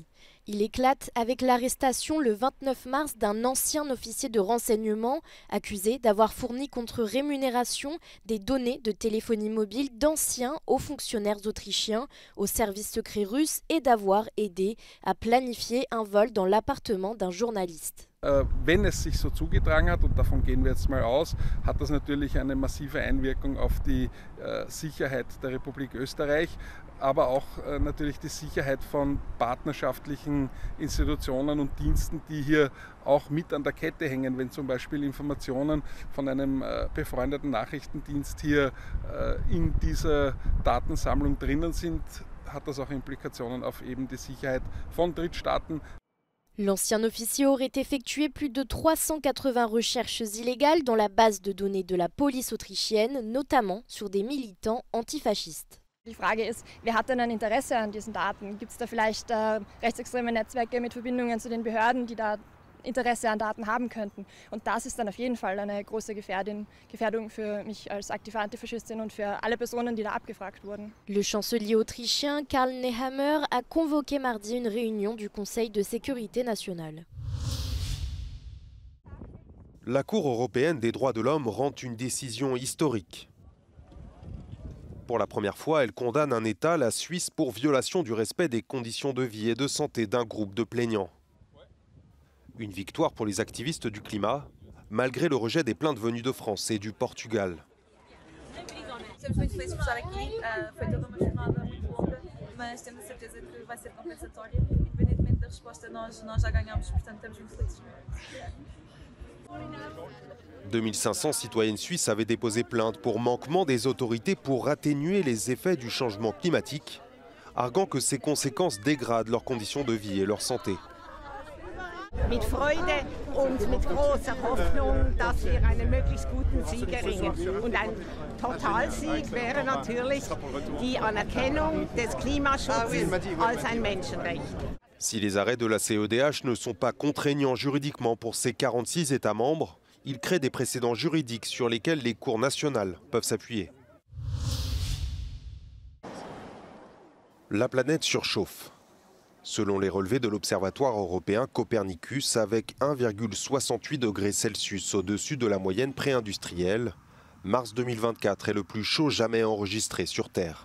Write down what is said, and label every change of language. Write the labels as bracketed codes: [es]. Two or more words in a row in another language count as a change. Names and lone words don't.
[fr] Il éclate avec l'arrestation le 29 mars d'un ancien officier de renseignement accusé d'avoir fourni contre rémunération des données de téléphonie mobile d'anciens hauts fonctionnaires autrichiens au service secret russe et d'avoir aidé à planifier un vol dans l'appartement d'un journaliste. [de] Wenn es sich so zugetragen hat, und davon gehen wir jetzt mal aus, hat das natürlich eine massive Einwirkung auf die Sicherheit der Republik Österreich, aber auch natürlich die Sicherheit von partnerschaftlichen Institutionen und Diensten, die hier auch mit an der Kette hängen. Wenn zum Beispiel Informationen von einem befreundeten Nachrichtendienst hier in dieser Datensammlung drinnen sind, hat das auch Implikationen auf eben die Sicherheit von Drittstaaten. [fr] L'ancien officier aurait effectué plus de 380 recherches illégales dans la base de données de la police autrichienne, notamment sur des militants antifascistes. [de] Die Frage ist, wer hat denn ein Interesse an diesen Daten? Gibt es da vielleicht rechtsextreme Netzwerke mit Verbindungen zu den Behörden, die da Interesse an Daten haben könnten? Und das ist dann auf jeden Fall eine große Gefährdung für mich als aktive Antifaschistin und für alle Personen, die da abgefragt wurden. [fr] Le chancelier autrichien Karl Nehammer a convoqué mardi une réunion du Conseil de sécurité nationale. La Cour européenne des droits de l'homme rend une décision historique. Pour la première fois, elle condamne un État, la Suisse, pour violation du respect des conditions de vie et de santé d'un groupe de plaignants. Une victoire pour les activistes du climat, malgré le rejet des plaintes venues de France et du Portugal. [pt] Estamos muito felizes por estar aqui. Foi toda uma jornada muito longa, mas temos a certeza que vai ser compensatória. Independentemente da resposta, nós já ganhamos, portanto estamos muito felizes. [fr] 2500 citoyennes suisses avaient déposé plainte pour manquement des autorités pour atténuer les effets du changement climatique, arguant que ces conséquences dégradent leurs conditions de vie et leur santé. [de] Mit Freude und mit großer Hoffnung, dass wir einen möglichst guten Sieg erringen. Und ein Totalsieg wäre natürlich die Anerkennung des Klimaschutzes als ein Menschenrecht. [fr] Si les arrêts de la CEDH ne sont pas contraignants juridiquement pour ces 46 États membres, ils créent des précédents juridiques sur lesquels les cours nationales peuvent s'appuyer. La planète surchauffe. Selon les relevés de l'Observatoire européen Copernicus, avec 1,68 degrés Celsius au-dessus de la moyenne pré-industrielle, mars 2024 est le plus chaud jamais enregistré sur Terre.